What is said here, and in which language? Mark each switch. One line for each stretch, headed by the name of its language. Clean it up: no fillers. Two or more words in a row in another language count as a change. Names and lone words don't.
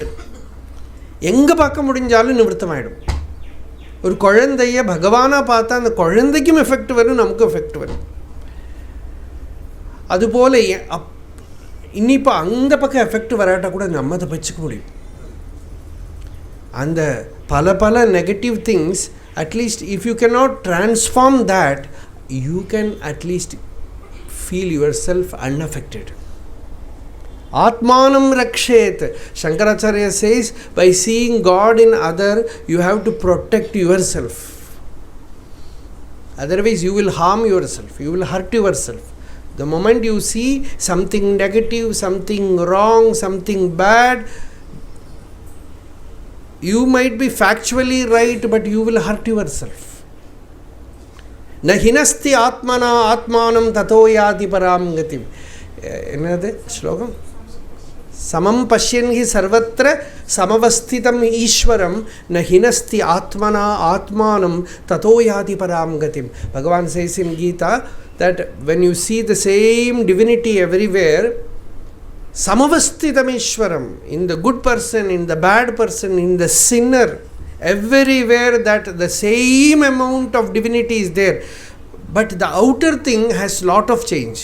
Tamil: எங்கே பார்க்க முடிஞ்சாலும் நிவர்த்தமாயிடும். ஒரு குழந்தைய பகவானாக பார்த்தா அந்த குழந்தைக்கும் எஃபெக்ட் வரும், நமக்கும் எஃபெக்ட் வரும். அதுபோல் இன்னிப்போ அந்த பக்கம் எஃபெக்ட் வராட்டால் கூட நம்ம அதை வச்சுக்க முடியும். அந்த பல பல
English: negative things, at least if you cannot transform that, you can at least feel yourself unaffected.
Sanskrit: आत्मानम् रक्षेत्.
English: Shankaracharya says, by seeing God in other, you have to protect yourself. Otherwise, you will harm yourself. You will hurt yourself. The moment you see something negative, something wrong, something bad, you might be factually right, but you will hurt yourself.
Sanskrit: न हिनस्ति आत्मना आत्मानं ततो याति परां गतिम्.
Tamil: என்னது ஸ்லோகம்?
Sanskrit: समं पश्यन् हि सर्वत्र समवस्थितम् ईश्वरं न हिनस्ति आत्मना आत्मानं ततो याति परां गतिम्.
English: Bhagavan says in Gita that when you see the same divinity everywhere,
Sanskrit: समवस्थितम् ईश्वरम्,
English: in the good person, in the bad person, in the sinner, everywhere that the same amount of divinity is there, but the outer thing has lot of change.